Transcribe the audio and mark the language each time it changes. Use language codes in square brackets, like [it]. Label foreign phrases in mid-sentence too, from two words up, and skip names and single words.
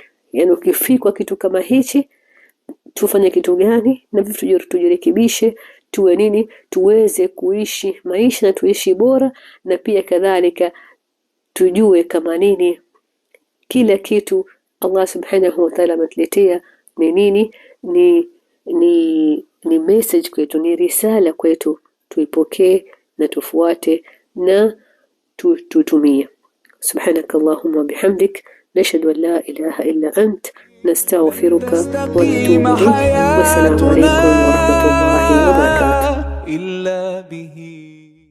[sw] Yani ukifikwa kitu kama hichi tufanye kitu gani, na vipi tujirekebishe, tuwe nini, tuweze kuishi maisha na tuishi bora, na pia kadhalika tujue kama nini kila kitu Allah [ar] سبحانه وتعالى [sw] ametuletea ni nini, ni message kwetu, ni risala kwetu, tuipokee na tufuate na tutumie. [ar] سبحانك اللهم بحمدك نشهد أن لا إله إلا أنت نستغفرك ونتوب إليك. والسلام عليكم ورحمة الله وبركاته. إلا به